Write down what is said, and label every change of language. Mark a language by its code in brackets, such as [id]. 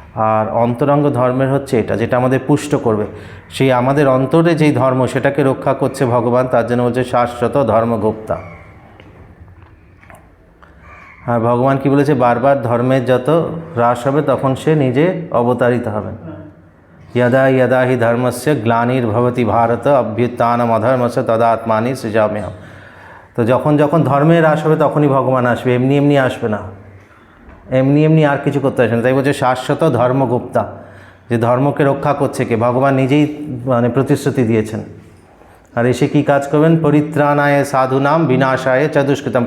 [bn] আর অন্তরঙ্গ ধর্মের হচ্ছে এটা, যেটা আমাদের পুষ্ট করবে। সেই আমাদের অন্তরে যেই ধর্ম, সেটাকে রক্ষা করছে ভগবান, তার জন্য বলছে শাশ্বত ধর্মগুপ্তা। আর ভগবান কি বলেছে, বারবার ধর্মের যত হ্রাস হবে তখন সে নিজে অবতারিত হবেন। [sa] यदा यदा हि धर्मस्य ग्लानिर्भवति भारत अभ्युत्थानम् अधर्मस्य तदा आत्मानि सृजाम्यहम्। [bn] তো যখন যখন ধর্মের হ্রাস হবে তখনই ভগবান আসবে, এমনি এমনি আসবে না, এমনি এমনি আর কিছু করতে আসবে না। তাই বলছে শাশ্বত ধর্মগুপ্তা, যে ধর্মকে রক্ষা করছে কে, ভগবান নিজেই মানে প্রতিশ্রুতি দিয়েছেন। আর এসে কী কাজ করবেন, [sa] পরিত্রাণায় সাধুনাম বিনাশায় চ দুষ্কৃতম।